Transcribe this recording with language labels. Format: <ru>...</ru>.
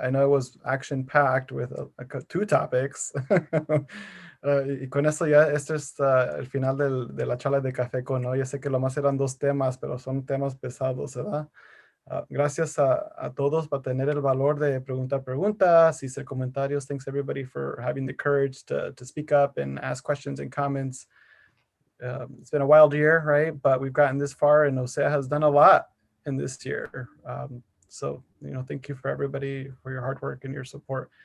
<en>I know it was action-packed with 2 topics.</en> <es>Y con eso ya este es el final de la charla de café con hoy. Yo sé que lo más eran 2 temas, pero son temas pesados, ¿verdad? Gracias a todos por tener el valor de preguntar preguntas y hacer comentarios.</es> <en>Thanks everybody for having the courage to speak up and ask questions and comments. It's been a wild year, right? But we've gotten this far and OCEAA has done a lot in this year. So, thank you for everybody for your hard work and your support.</en>